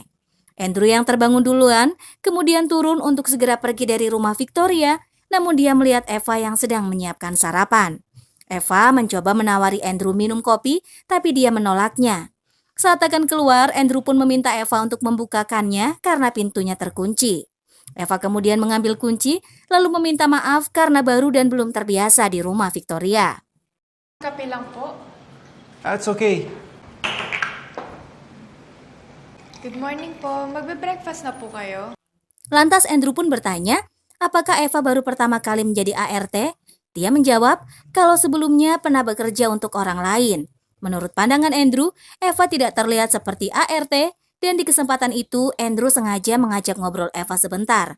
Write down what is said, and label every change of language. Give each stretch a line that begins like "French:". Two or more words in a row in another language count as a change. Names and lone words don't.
Indonesian: Andrew yang terbangun duluan, kemudian turun untuk segera pergi dari rumah Victoria, namun dia melihat Eva yang sedang menyiapkan sarapan. Eva mencoba menawari Andrew minum kopi, tapi dia menolaknya. Saat akan keluar, Andrew pun meminta Eva untuk membukakannya karena pintunya terkunci. Eva kemudian mengambil kunci, lalu meminta maaf karena baru dan belum terbiasa di rumah Victoria.
Filipino: Kape lang po.
English: That's okay.
Filipino: Good morning po. Magbe-breakfast na po kayo?
Indonesian: Lantas Andrew pun bertanya, apakah Eva baru pertama kali menjadi ART? Dia menjawab kalau sebelumnya pernah bekerja untuk orang lain. Menurut pandangan Andrew, Eva tidak terlihat seperti ART dan di kesempatan itu Andrew sengaja mengajak ngobrol Eva sebentar.